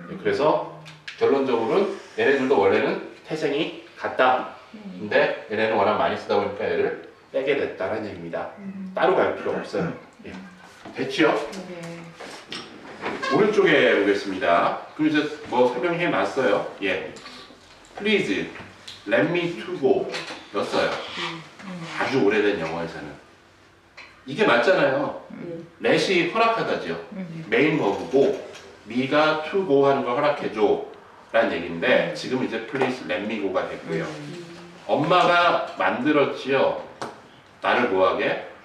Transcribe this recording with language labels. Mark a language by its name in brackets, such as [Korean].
[Korean] 그래서 결론적으로는 얘네들도 원래는 태생이 같다. 근데 얘네는 워낙 많이 쓰다 보니까 얘를 빼게 됐다는 얘기입니다. 따로 갈 필요 없어요. 예. 됐죠? 오른쪽에 오겠습니다. 그럼 이제 뭐 설명해 놨어요. 예. [English] Please let me to go [Korean] 였어요. 아주 오래된 영어에서는 이게 맞잖아요. let이 허락하다죠. 메인 버브고 me가 to go 하는 걸 허락해줘 라는 얘기인데 지금 이제 [English] please let me go [Korean] 가 됐고요. 엄마가 만들었지요. 나를 뭐하게?